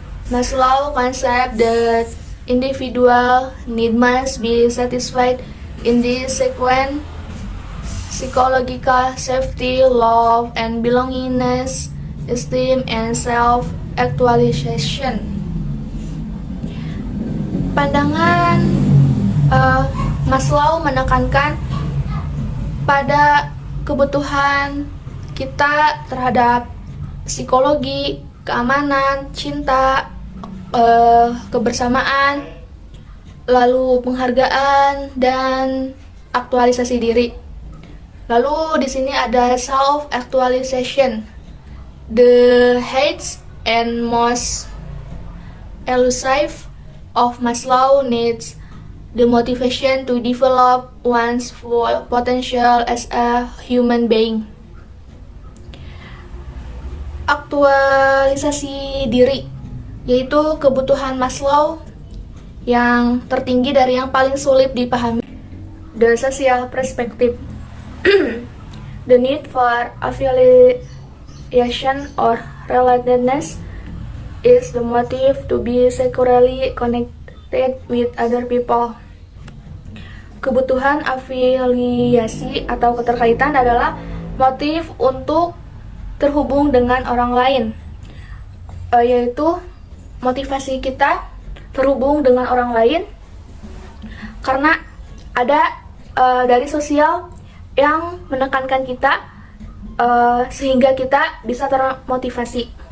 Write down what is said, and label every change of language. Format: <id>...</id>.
<en>Maslow concept that individual need must be satisfied in this sequence: psychological safety, love and belongingness, esteem, and self-actualization.</en> <id>Pandangan Maslow menekankan pada kebutuhan kita terhadap psikologi, keamanan, cinta, kebersamaan, lalu penghargaan dan aktualisasi diri. Lalu di sini ada</id> <en>self actualization, the highest and most elusive of Maslow needs, the motivation to develop one's full potential as a human being.</en> <id>Aktualisasi diri, yaitu kebutuhan Maslow yang tertinggi dari yang paling sulit dipahami.</id> <en>The social perspective, the need for affiliation or relatedness is the motive to be securely connected with other people.</en> <id>Kebutuhan afiliasi atau keterkaitan adalah motif untuk terhubung dengan orang lain, yaitu motivasi kita terhubung dengan orang lain karena ada dari sosial yang menekankan kita sehingga kita bisa termotivasi.</id>